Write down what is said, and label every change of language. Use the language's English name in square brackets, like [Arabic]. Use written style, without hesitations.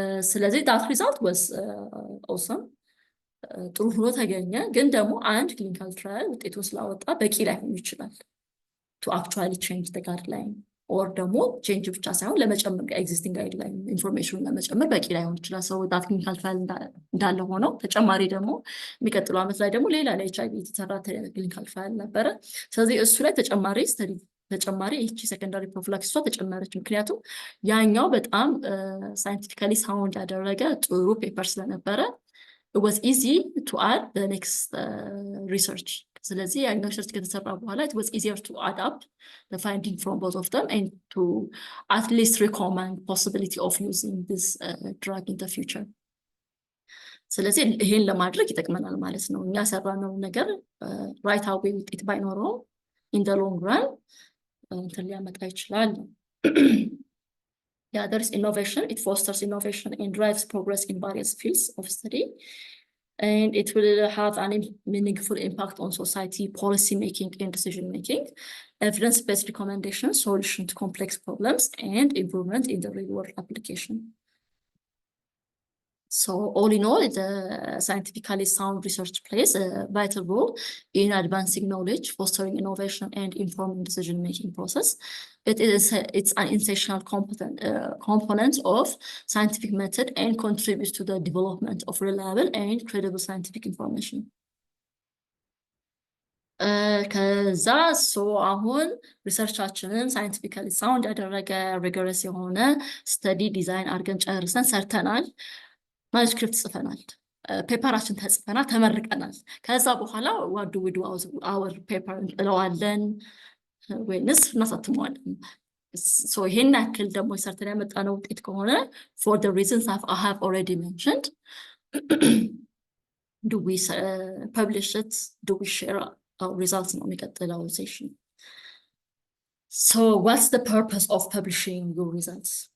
[Amharic] ስለዚህ ዳት ሪዛልት ወስ ኦሰም ጥሩ ሆኖ ተገኘ። ግን ደግሞ አንድ ክሊኒካል ትራያል ውጤቱን ስላወጣ በቂ ላይሆን ይችላል [English] to actually change the guideline or [Amharic] ደግሞ change ብቻ ሳይሆን ለመጨመር [English] existing guideline information [Amharic] ለመጨመር በቂ ላይሆን ይችላል። ሰው [English] that clinical trial [Amharic] እንዳለ ሆነው ተጨማሪ ደግሞ የሚቀጥለው ዓመት ላይ ደግሞ ሌላ ለኤችአይቪ የተሰራ clinical trial ነበረ። ስለዚህ እሱ ላይ ተጨማሪ ይቺ ሰከንዳሪ ፕሮፊላክሲሷ ተጨመረች። ምክንያቱም ያኛው በጣም ሳይንቲፊካሊ ሳውንድ ያደረገ ጥሩ ፔፐር ስለነበረ [English] it was easy to add the next research. [Amharic] ስለዚህ ያኛው ሪሰርች ከተሰራ በኋላ [English] it was easier to add up the finding from both of them and to at least recommend possibility of using this drug in the future. [Amharic] ስለዚህ ይሄን ለማድረግ ይጠቅመናል ማለት ነው። እኛ ሰራነው ነገር right away ውጤት ባይኖረው [English] in the long run [Amharic] እንትን ሊያመጣ ይችላል። [English] Yeah, there is innovation. It fosters innovation and drives progress in various fields of study. And it will have a meaningful impact on society, policy making and decision making, evidence-based recommendations, solution to complex problems, and improvement in the real world application. So all in all, the scientifically sound research plays a vital role in advancing knowledge, fostering innovation, and informing decision-making process. It's an essential component of scientific method and contributes to the development of reliable and credible scientific information. [Amharic] ከዛ አሁን ሪሰርቻችንን ሳይንቲፊካሊ ሳውንድ ያደረገ ሪገረስ የሆነ ስተዲ ዲዛይን አድርገን ጨርሰን ሰርተናል። ማኑስክሪፕት ጽፈናል። ፔፐራችን ተጽፈናል፣ ተመርቀናል። ከዛ በኋላ [English] what do we do our paper [Amharic] እንጥለዋለን ወይንስ እናሳትመዋለን? [English] So [Amharic] ይሄን ያክል ደግሞ ሰርተን ያመጣነው ውጤት ከሆነ [English] for the reasons I have already mentioned, do we publish it? Do we share our results [Amharic] ነው የሚቀጥለው ሴሽን። [English] So what's the purpose of publishing your results?